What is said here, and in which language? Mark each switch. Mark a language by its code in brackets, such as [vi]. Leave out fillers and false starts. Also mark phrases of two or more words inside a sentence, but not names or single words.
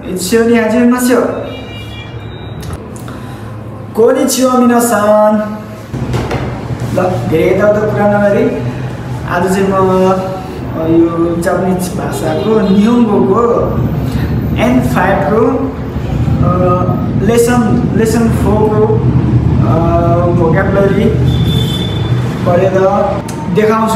[ja] 一緒に始めましょう。こんにちは皆さん。 [ne] ल धेरै यताउता कुरा नगरी आज चाहिँ म यो जापानिज भाषाको निहोङ्गोको N5 को लेसन 4 को भोक्याबुलरी पढेर देखाउँछु।